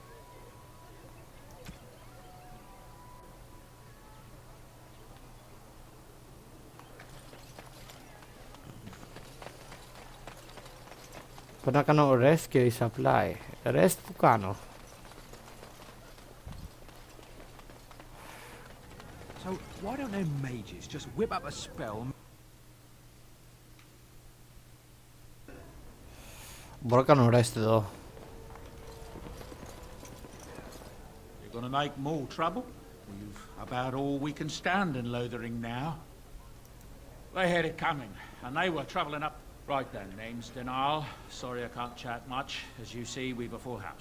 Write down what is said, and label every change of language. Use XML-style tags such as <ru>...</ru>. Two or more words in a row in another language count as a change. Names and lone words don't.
<el>Πρέπει να κάνω rest και resupply. Rest που κάνω?</el> <en>So why don't them mages just whip up a spell?</en> <el>Μπορώ να κάνω rest εδώ.</el> <en>You're gonna make more trouble? We've about all we can stand in Lothering now. They had it coming, and they were travelling up. Right then, name's Denal. Sorry I can't chat much. As you see, we've a full house.</en>